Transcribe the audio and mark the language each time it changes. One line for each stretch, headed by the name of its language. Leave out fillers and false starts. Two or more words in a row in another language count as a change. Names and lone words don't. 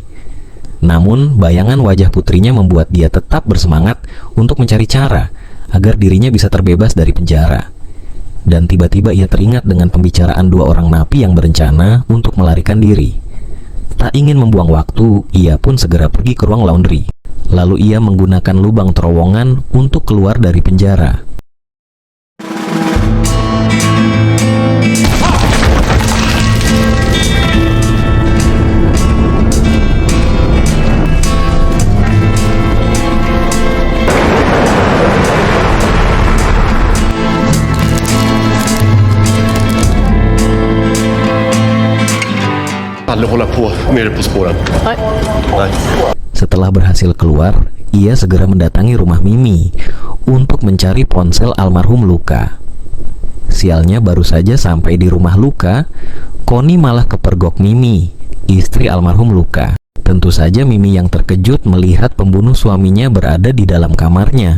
Indonesian: Namun, bayangan wajah putrinya membuat dia tetap bersemangat untuk mencari cara agar dirinya bisa terbebas dari penjara. Dan tiba-tiba ia teringat dengan pembicaraan dua orang napi yang berencana untuk melarikan diri. Tak ingin membuang waktu, ia pun segera pergi ke ruang laundry. Lalu ia menggunakan lubang terowongan untuk keluar dari penjara.
Swedish: Aldrig hålla på med det på spåren. Nej.
Indonesian: Setelah berhasil keluar, ia segera mendatangi rumah Mimi untuk mencari ponsel almarhum Luka. Sialnya, baru saja sampai di rumah Luka, Connie malah kepergok Mimi, istri almarhum Luka. Tentu saja Mimi yang terkejut melihat pembunuh suaminya berada di dalam kamarnya.